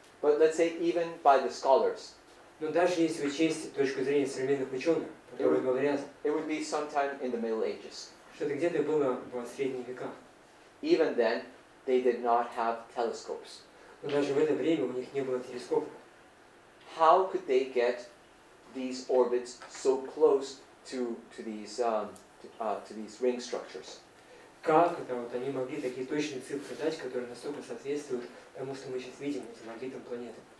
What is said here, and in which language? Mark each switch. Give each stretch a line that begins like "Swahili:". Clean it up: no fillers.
English: But let's say even by the scholars.
Russian: Но даже если учесть точку зрения современных ученых, которые говорят,
English: it would be sometime in the Middle Ages.
Russian: Что это где-то было в средние века.
English: even then, they did not have telescopes.
Russian: Но даже в это время у них не было телескопов.
English: How could they get these orbits so close to these ring structures?
Russian: Как это вот они могли такие точные цифры дать, которые настолько соответствуют тому, что мы сейчас видим, этим орбитам планеты?